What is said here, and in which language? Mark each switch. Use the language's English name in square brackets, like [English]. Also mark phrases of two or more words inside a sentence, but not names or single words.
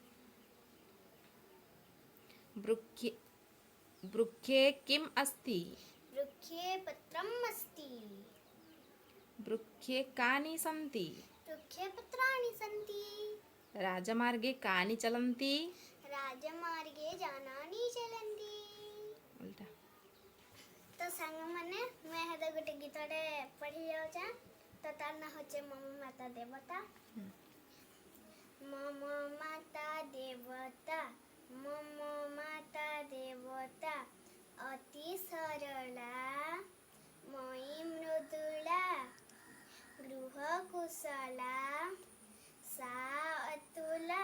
[Sanskrit] वृक्षे किम् अस्ति? वृक्षे पत्रम् अस्ति। वृक्षे कानि सन्ति? वृक्षे पत्राणि सन्ति। राजमार्गे कानि चलन्ति? राजमार्गे यानानि चलन्ति। उल्टा। [Odia] ତ ସାଙ୍ଗ ମାନେ ମୈଁ ହେଦେ ଗୋଟେ ଗୀତଟେ ପଢ଼ି ଯାଉଛା। ତ ତାର ନା ହେଉଚି [Sanskrit] मम माता देवता। मम माता देवता, मम माता देवता, अति सरला मयि मृदुला, गृहकुशला सा अतुला।